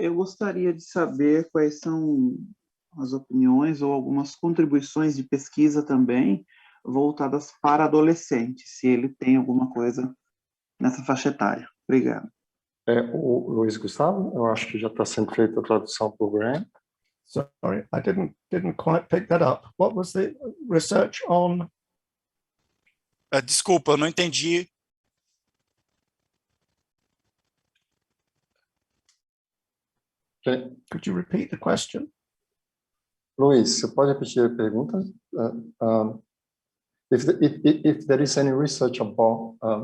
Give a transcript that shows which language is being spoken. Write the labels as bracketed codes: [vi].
[pt] Eu gostaria de saber quais são as opiniões ou algumas contribuições de pesquisa também voltadas para adolescentes, se ele tem alguma coisa nessa faixa etária. Obrigado. O Luiz Gustavo, eu acho que já está sendo feita a tradução por Graham. [en] Sorry, I didn't quite pick that up. What was the research on? [pt] Desculpa, eu não entendi. [en] Could you repeat the question? [pt] Luiz, você pode repetir a pergunta? [en] If there is any research about...